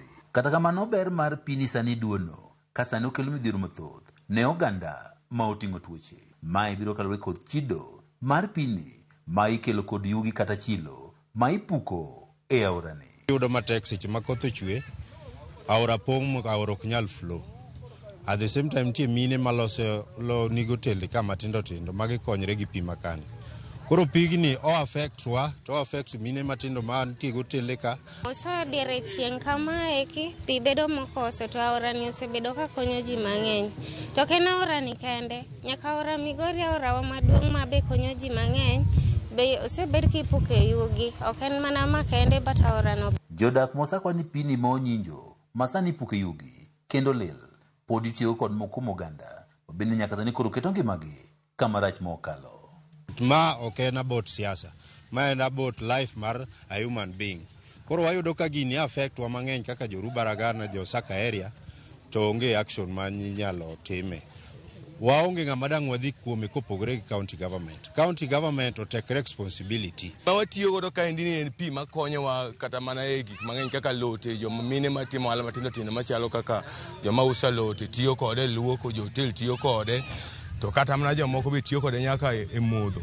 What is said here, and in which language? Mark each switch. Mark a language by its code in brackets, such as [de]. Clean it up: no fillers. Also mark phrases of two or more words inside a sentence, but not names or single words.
[luo] Kata kamano ber mar pi ni sani duono ka sani okelo midhiero mathoth ne oganda ma oting'o tuoche. Mae biro kaluwore kod chido mar pi ni ma ikelo kod yugi kata chilo ma ipuko e aorani. Yudo matek seche ma koth ochwe, aora pong' aora ok nyal flow. [en] At the same time [luo] tie mine malose lo nigo tele kama tindo tindo magi konyre gi pi makani. Koro pigni o affect wa to affect mine matindo ma tigo tele ka. Osa dire chieng' kama eki pi bedo mokoso to aora ni osebedo ka konyo ji mang'eny. To ken aora ni kende nyaka aora Migori aora wa maduong' ma be konyo ji mang'eny be osebed kipuke yugi. Ok en mana ma kende but aora no. Jodak mosakwa ni pi ni ma Onyinjo masani puke yugi kendo lil pod itiyo kod moko moganda bende nyaka sani koro keto ngimagi kama rach ma okalo. Ma ok en about siasa, ma en about life mar [en] a human being. [luo] Koro wayudo ka gini affect wa mang'eny kaka jo Rubaragana, jo Osaka area to onge action ma nyalo time. Waonge ng'ama dang' wadhi kuome kopogore gi [en] county government. County government to take responsibility. [luo] Ma watiyo godo ka endi en pi ma konyowa kata mana e gik mang'eny kaka lote, joma mine matimo ohala matindo tindo machalo kaka joma uso lote tiyo kode, luoko, jo hotel tiyo kode, to kata mana jomoko be tiyo kode nyaka e modho.